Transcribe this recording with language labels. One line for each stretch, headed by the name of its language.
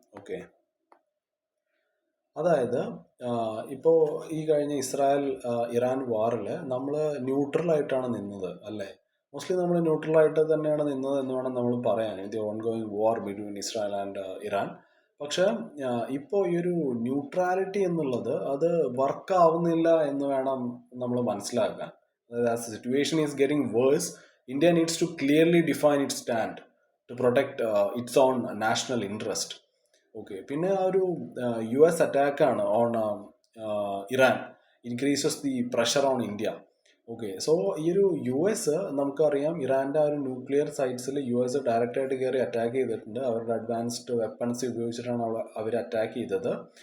Malayalam: Okay, അതായത് ഇപ്പോൾ ഈ കഴിഞ്ഞ ഇസ്രായേൽ ഇറാൻ വാറിൽ നമ്മൾ ന്യൂട്രലായിട്ടാണ് നിന്നത് അല്ലേ. മോസ്റ്റ്ലി നമ്മൾ ന്യൂട്രലായിട്ട് തന്നെയാണ് നിന്നത് എന്ന് വേണം നമ്മൾ പറയാൻ,
English: The ongoing war between Israel and Iran.
Malayalam: പക്ഷെ ഇപ്പോൾ ഈ ഒരു ന്യൂട്രാലിറ്റി എന്നുള്ളത് അത് വർക്ക് ആവുന്നില്ല എന്ന് വേണം നമ്മൾ മനസ്സിലാക്കാൻ.
English: അതായത് as situation is getting worse, India needs to clearly define its stand to protect its own national interest. ഓക്കെ,
Malayalam: പിന്നെ ആ ഒരു
English: US അറ്റാക്കാണ് on Iran increases the pressure on India.
Malayalam: Okay, so ഈ ഒരു നമുക്കറിയാം ഇറാൻ്റെ ആ ഒരു ന്യൂക്ലിയർ സൈറ്റ്സിൽ ഡയറക്റ്റായിട്ട് കയറി അറ്റാക്ക് ചെയ്തിട്ടുണ്ട്. അവരുടെ അഡ്വാൻസ്ഡ് വെപ്പൺസ് ഉപയോഗിച്ചിട്ടാണ് അവർ അറ്റാക്ക് ചെയ്തത്.